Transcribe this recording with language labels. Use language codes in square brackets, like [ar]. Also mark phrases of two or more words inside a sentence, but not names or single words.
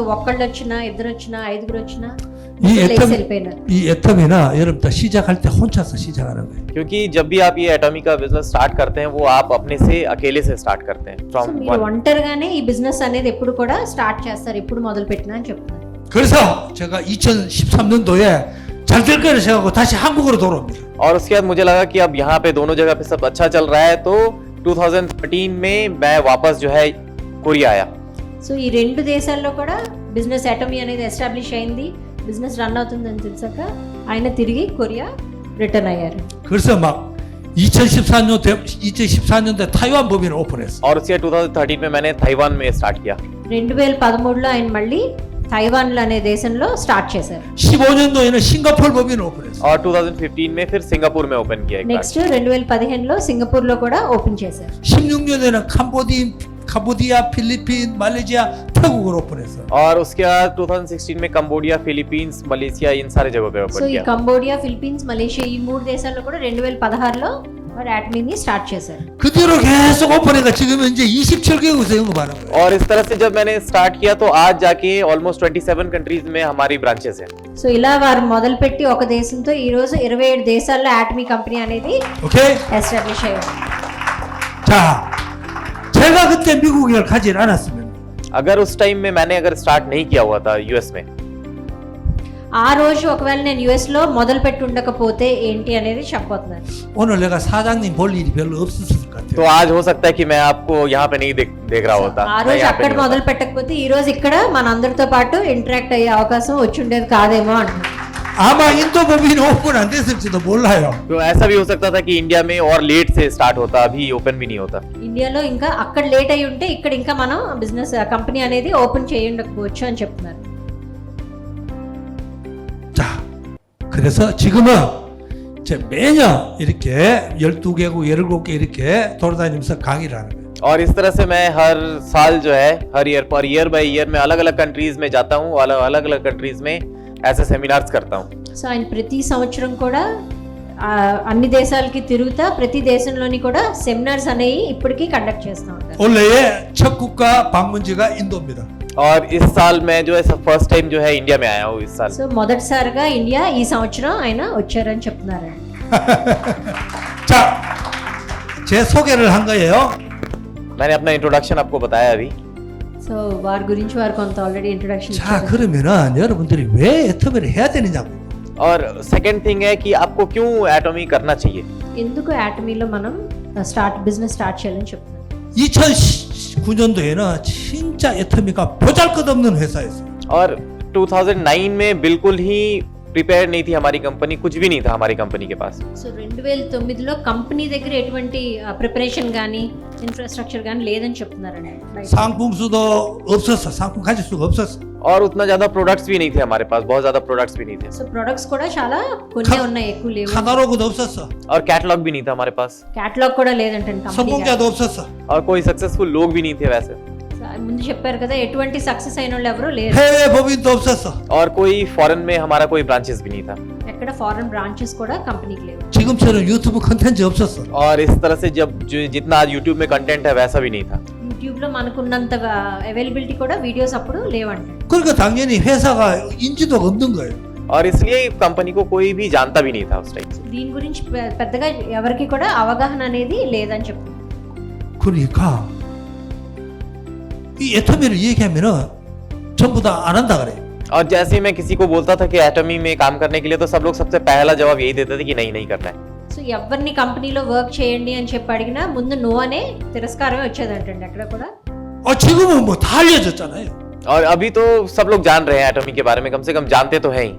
[te] ఒక్కళ్ళు వచ్చినా ఇద్దరు వచ్చినా ఐదుగురు వచ్చినా [ko] 이 [te] లేచి వెళ్ళిపోయినారు. [ko] 애텀이나 여러분들 시작할 때 혼자서 시작하는 거예요. [hi] क्योंकि जब भी आप ये एटॉमी का बिजनेस स्टार्ट करते हैं वो आप अपने से अकेले से स्टार्ट करते हैं [te] సో [hi] फ्रॉम [te] మీరు ఒంటరిగానే ఈ బిజినెస్ అనేది ఎప్పుడు కూడా స్టార్ట్ చేస్తారు, ఎప్పుడు మొదలు పెట్టినా అని చెప్తున్నారు. [ko] 그래서 제가 2013년도에 잘 될 거를 생각하고 다시 한국으로 돌아옵니다. [hi] और उसके बाद मुझे लगा कि अब यहाँ पे दोनों जगह पे सब अच्छा चल रहा है, तो 2013 में मैं वापस जो है कोरिया आया. [te] సో ఈ రెండు దేశాల్లో కూడా బిజినెస్ అటమీ అనేది ఎస్టాబ్లిష్ అయింది, [en] business run [te] అవుతుందని తెలిసాక ఆయన తిరిగి కొరియా రిటర్న్ అయ్యారు. [ko] 그래서 막 2014년도에 타이완 법인을 오픈했어. [hi] और उसके बाद 2013 में मैंने ताइवान में स्टार्ट किया. [te] 2013లో ఆయన మళ్ళీ తైవాన్ అనే దేశంలో స్టార్ట్ చేశారు. [ko] 15년도에는 싱가포르 법인을 오픈했어. [hi] और 2015 में फिर सिंगापुर में ओपन किया एक बार. [te] నెక్స్ట్ 2015లో సింగపూర్లో కూడా ఓపెన్ చేశారు. [ko] 16년에는 캄보디아, 필리핀, 말레이시아, 태국을 오픈했어. [hi] और उसके बाद 2016 में कंबोडिया, फिलीपींस, मलेशिया इन सारे जगहों पे [te] సో [hi] ओपन [te] ఈ [hi] किया. [te] కంబోడియా, ఫిలిప్పీన్స్, మలేషియా ఈ 3 దేశాల్లో కూడా 2016లో వారు అటమీని స్టార్ట్ చేశారు. [ko] 그 뒤로 계속 오픈해가 지금 현재 27개국에서 영업하는 거예요. [hi] और इस तरह से जब मैंने स्टार्ट किया तो आज जाके ऑलमोस्ट 27 कंट्रीज में हमारी ब्रांचेस हैं. [te] సో ఇలా వారు మొదలుపెట్టి ఒక దేశంతో ఈ రోజు 27 దేశాల్లో అటమీ కంపెనీ అనేది [ko] 오케이? [te] ఎస్టాబ్లిష్ అయ్యింది. [ko] 자, 제가 그때 미국을 가지 않았으면 [hi] अगर उस टाइम में मैंने अगर स्टार्ट नहीं किया हुआ था यूएस में, [te] ఆ రోజు ఒకవేళ నేను యుఎస్ లో మొదలు పెట్టి ఉండకపోతే ఏంటి అనేది చెప్పబోతున్నాను. [ko] 오늘 내가 사장님 볼 일이 별로 없었을 것 같아요. [hi] तो आज हो सकता है कि मैं आपको यहाँ पे नहीं देख रहा होता. [te] ఆ [hi] मैं [te] రోజు [hi] यहाँ पे [te] అక్కడ [hi] नहीं [te] మొదలు [hi] होता. [te] పెట్టకపోతే ఈ రోజు ఇక్కడ మన అందరితో పాటు ఇంటరాక్ట్ అయ్యే అవకాశం వచ్చి ఉండేది కాదేమో అంటున్నాను. [ko] 아마 인도 법인이 오픈 안 됐을지도 몰라요. [hi] तो ऐसा भी हो सकता था कि इंडिया में और लेट से स्टार्ट होता, अभी ओपन भी नहीं होता. [te] ఇండియాలో ఇంకా అక్కడ లేట్ అయి ఉంటే ఇక్కడ ఇంకా మనం [en] business company [te] అనేది ఓపెన్ చేయి ఉండకపోవచ్చు అని చెప్తున్నారు. [ko] 자, 그래서 지금은 제 매년 이렇게 12개국, 17개 이렇게 돌아다니면서 강의를 하는 거예요. [hi] और इस तरह से मैं हर साल जो है हर [en] year by year [hi] में अलग अलग कंट्रीज में जाता हूँ, अलग अलग कंट्रीज में ऐसे सेमिनार्स करता हूँ. [te] సో ఆయన ప్రతి సంవత్సరం కూడా అన్ని దేశాలకి తిరుగుతా ప్రతి దేశంలోని కూడా సెమినార్స్ అనేవి ఇప్పటికీ కండక్ట్ చేస్తూ ఉంటారు. [ko] 올해의 첫 국가 방문지가 인도입니다. [hi] और इस साल मैं जो है [en] first time [hi] जो है इंडिया में आया हूँ इस साल. [te] సో మొదటిసారిగా ఇండియా ఈ సంవత్సరం ఆయన వచ్చారని చెప్తున్నారండి. [ko] 자, 제 소개를 한 거예요. [hi] मैंने अपना इंट्रोडक्शन आपको बताया अभी. [te] సో వారి గురించి వారు కొంత [en] already introduction [ko] 자, కర면은 여러분들이 왜 애터미를 해야 되느냐고. [hi] और [en] second thing [hi] है कि आपको क्यों एटॉमी करना चाहिए. [te] ఎందుకు అటమీలో మనం బిజినెస్ స్టార్ట్ చేయాలని చెప్తున్నారు. [ko] 2009년도에는 진짜 애터미가 보잘것없는 회사였어요. [hi] और 2009 में बिल्कुल ही प्रिपेयर नहीं थी हमारी कंपनी, कुछ भी नहीं था हमारी कंपनी के पास. [te] సో 2009లో కంపెనీ దగ్గర ఎటువంటి ప్రిపరేషన్ కానీ ఇన్ఫ్రాస్ట్రక్చర్ కానీ లేదని చెప్తున్నారండి. [ko] 상품수도 없었어. 상품 가질 수가 없었어. [hi] और उतना ज्यादा प्रोडक्ट्स भी नहीं थे हमारे पास, बहुत ज्यादा प्रोडक्ट्स भी नहीं थे. [te] సో ప్రొడక్ట్స్ కూడా చాలా కొన్ని ఉన్నాయి, ఎక్కువ లేవు. [ko] 카탈로그도 없었어. [hi] और कैटलॉग भी नहीं था हमारे पास. [te] క్యాటలాగ్ కూడా లేదంటండి కంపెనీ. [ko] 성공자도 없었어. [hi] और कोई सक्सेसफुल लोग भी नहीं थे वैसे. [te] ముందు చెప్పారు కదా ఎటువంటి సక్సెస్ అయిన వాళ్ళు ఎవరు లేరు. [ko] 해외 법인도 없었어. [hi] और कोई फॉरेन में हमारा कोई ब्रांचेस भी नहीं था. [te] ఎక్కడ [en] foreign branches [te] కూడా కంపెనీకి లేవు. [ko] 지금처럼 유튜브 컨텐츠 없었어. [hi] और इस तरह से जब जितना आज यूट्यूब में कंटेंट है वैसा भी नहीं था. [te] యూట్యూబ్ లో మనకున్నంత అవైలబిలిటీ కూడా వీడియోస్ అప్పుడు లేవంట. [ko] 그러니까 당연히 회사가 인지도가 없는 거예요. [hi] और इसलिए कंपनी को कोई भी जानता भी नहीं था उस टाइम. [te] దీని గురించి పెద్దగా ఎవరికి కూడా అవగాహన అనేది లేదని చెప్తున్నారు. [ko] 그러니까 이 애터미를 얘기하면은 전부 다 안 한다 그래. [hi] और जैसे मैं किसी को बोलता था कि एटमी में काम करने के लिए, तो सब लोग सबसे पहला जवाब यही देते थे कि नहीं करना है. [te] సో ఎవరిని కంపెనీలో వర్క్ చేయండి అని చెప్పి అడిగినా ముందు నో అనే తిరస్కారమే వచ్చేదంటండి అక్కడ కూడా. [ko] 지금은 뭐 다 알려졌잖아요. [hi] और अभी तो सब लोग जान रहे हैं एटमी के बारे में, कम से कम जानते तो हैं ही.